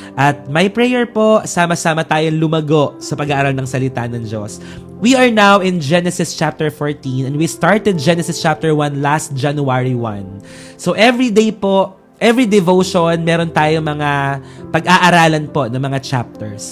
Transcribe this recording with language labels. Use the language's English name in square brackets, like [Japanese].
[Filipino] At my prayer po, sama-sama tayong lumago sa pag-aaral ng salita ng Diyos. [English] We are now in Genesis chapter 14 and we started Genesis chapter 1 last January 1. So every day po, every devotion, [Filipino] meron tayong mga pag-aaralan po ng mga chapters.